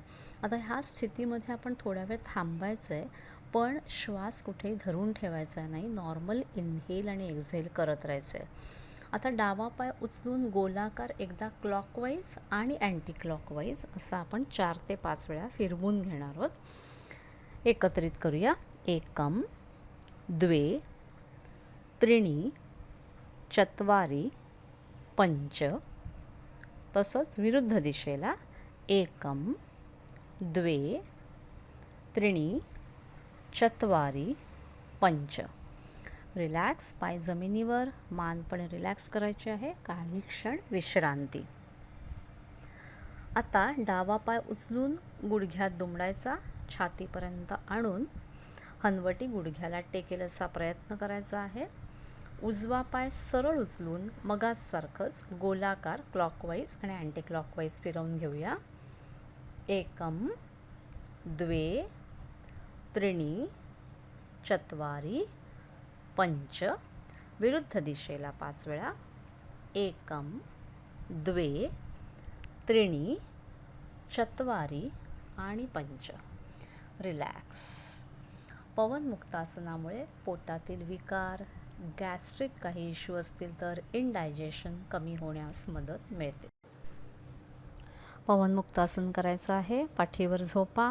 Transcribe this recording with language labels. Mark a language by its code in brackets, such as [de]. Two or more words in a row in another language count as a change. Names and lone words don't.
[mr] आता ह्या स्थितीमध्ये आपण थोडा वेळ थांबायचं आहे, पण श्वास कुठेही धरून ठेवायचा नाही. [en] normal inhale [mr] आणि एक्झेल करत राहायचं आहे. आता डावा पाय उचलून गोलाकार एकदा क्लॉकवाईज आणि [en] anti clockwise [mr] असं आपण 4 ते 5 वेळा फिरवून घेणार आहोत. एकत्रित करूया. [sa] एकम, द्वे, त्रीणी, चत्वारी, पंच. [mr] तसंच विरुद्ध दिशेला. [sa] एकम, द्वे, त्रीणी, चत्वारी, पंच. [mr] रिलॅक्स. पाय जमिनीवर, मान पण रिलॅक्स करायचे आहे. काही क्षण विश्रांती. आता डावा पाय उचलून गुडघ्यात दुमडायचा, छातीपर्यंत आणून हनवटी गुडघ्याला टेकेल असा प्रयत्न करायचा आहे. उजवा पाय सरळ उचलून मगाचसारखंच गोलाकार क्लॉकवाईज आणि [en] anti clockwise [mr] फिरवून घेऊया. [sa] एकम, द्वे, त्रीणी, चत्वारी, पंच. [mr] विरुद्ध दिशेला 5 वेळा. [sa] एकम, द्वे, त्रीणी, चत्वारी [mr] आणि [sa] पंच. [mr] रिलॅक्स. पवन मुक्तासनामुळे पोटातील विकार, गॅस्ट्रिक काही इश्यू असतील तर इनडायजेशन कमी होण्यास मदत मिळते. पवन मुक्तासन करायचं आहे. पाठीवर झोपा.